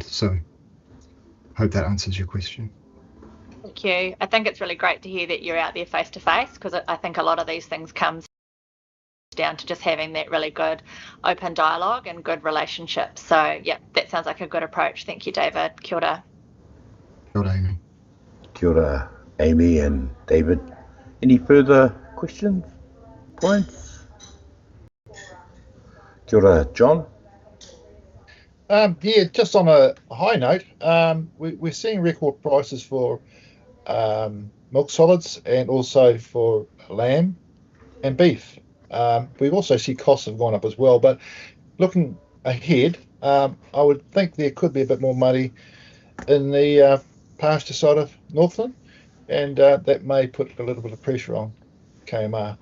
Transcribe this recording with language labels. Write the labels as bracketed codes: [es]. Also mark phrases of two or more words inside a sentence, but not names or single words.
[en] So hope that answers your question. Thank you. I think it's really great to hear that you're out there face to face, because I think a lot of these things comes down to just having that really good open dialogue and good relationships. So yeah, that sounds like a good approach. Thank you, David. [mi] Kia ora. Kia ora, Amy. Kia ora, [en] Amy and David. Any further questions, points? [mi] Kia ora, John. [en] Yeah, just on a high note, we're seeing record prices for milk solids and also for lamb and beef. We also see costs have gone up as well, but looking ahead, I would think there could be a bit more money in the pasture side of Northland, and that may put a little bit of pressure on KMR.